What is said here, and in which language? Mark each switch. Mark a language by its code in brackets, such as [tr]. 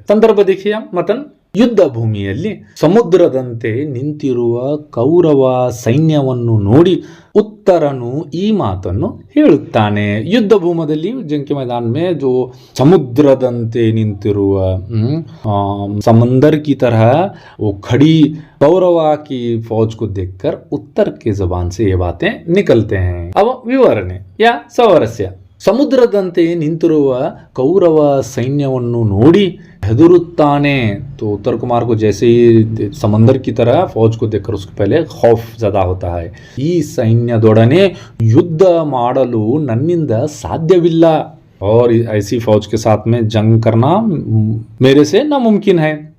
[hi] संदर्भ देखिए, मतन [kn] ಯುದ್ಧ ಭೂಮಿಯಲ್ಲಿ ಸಮುದ್ರದಂತೆ ನಿಂತಿರುವ ಕೌರವ ಸೈನ್ಯವನ್ನು ನೋಡಿ ಉತ್ತರನು ಈ ಮಾತನ್ನು ಹೇಳುತ್ತಾನೆ। ಯುದ್ಧ ಭೂಮದಲ್ಲಿ [hi] ಜಂಗೆ मैदान में जो [kn] ಸಮುದ್ರದಂತೆ ನಿಂತಿರುವ [hi] समंदर की तरह वो खड़ी कौरव की फौज को देखकर उत्तर के जबान से ये बातें निकलते हैं। अब विवरणೆ या स्वारस्य, [kn] ಸಮುದ್ರದಂತೆ ನಿಂತಿರುವ ಕೌರವ ಸೈನ್ಯವನ್ನು ನೋಡಿ ಹೆದರುತ್ತಾನೆ। [hi] तो उत्तर कुमार को जैसे ही समंदर की तरह फौज को देखकर उसके पहले खौफ ज़्यादा होता है। [kn] ಈ ಸೈನ್ಯದೊಡನೆ ಯುದ್ಧ ಮಾಡಲು ನನ್ನಿಂದ ಸಾಧ್ಯವಿಲ್ಲ [hi] और ऐसी फौज के साथ में जंग करना मेरे से नामुमकिन है।